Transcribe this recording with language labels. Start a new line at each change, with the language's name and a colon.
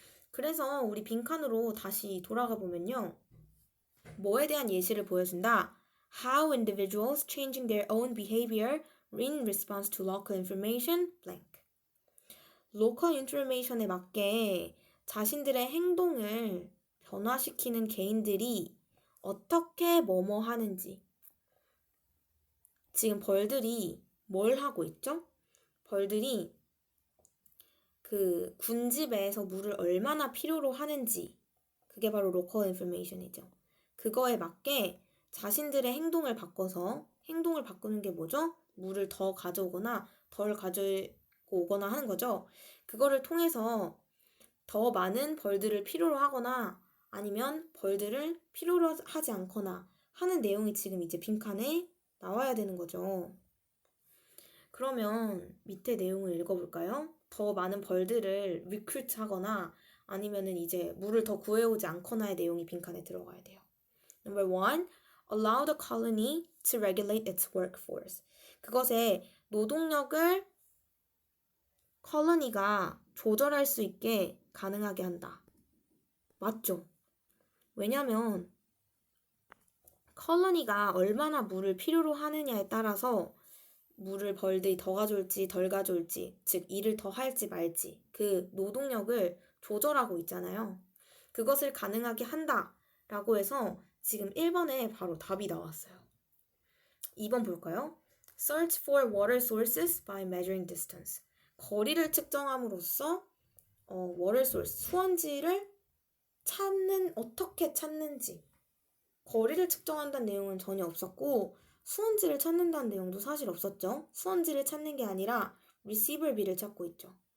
Korean: 그래서 우리 빈칸으로 다시 돌아가 보면요. 뭐에 대한 예시를 보여준다?
English: How individuals changing their own behavior in response to local information blank.
Korean: local information에 맞게 자신들의 행동을 변화시키는 개인들이 어떻게 뭐뭐 하는지. 지금 벌들이 뭘 하고 있죠? 벌들이 그 군집에서 물을 얼마나 필요로 하는지, 그게 바로 local information이죠. 그거에 맞게 자신들의 행동을 바꿔서, 행동을 바꾸는 게 뭐죠? 물을 더 가져오거나 덜 가져오거나 하는 거죠. 그거를 통해서 더 많은 벌들을 필요로 하거나 아니면 벌들을 필요로 하지 않거나 하는 내용이 지금 이제 빈칸에 나와야 되는 거죠. 그러면 밑에 내용을 읽어볼까요? 더 많은 벌들을 리크루트 하거나 아니면은 이제 물을 더 구해오지 않거나의 내용이 빈칸에 들어가야 돼요.
English: Number 1. Allow the colony to regulate its workforce.
Korean: 그것의 노동력을 컬러니가 조절할 수 있게 가능하게 한다. 맞죠? 왜냐면 컬러니가 얼마나 물을 필요로 하느냐에 따라서 물을 벌들이 더 가져올지 덜 가져올지, 즉 일을 더 할지 말지 그 노동력을 조절하고 있잖아요. 그것을 가능하게 한다라고 해서 지금 1번에 바로 답이 나왔어요. 2번 볼까요?
English: Search for water sources by measuring distance.
Korean: 거리를 측정함으로써 water source, 수원지를 어떻게 찾는지. 거리를 측정한다는 내용은 전혀 없었고 수원지를 찾는다는 내용도 사실 없었죠. 수원지를 찾는 게 아니라 receiver B를 찾고 있죠.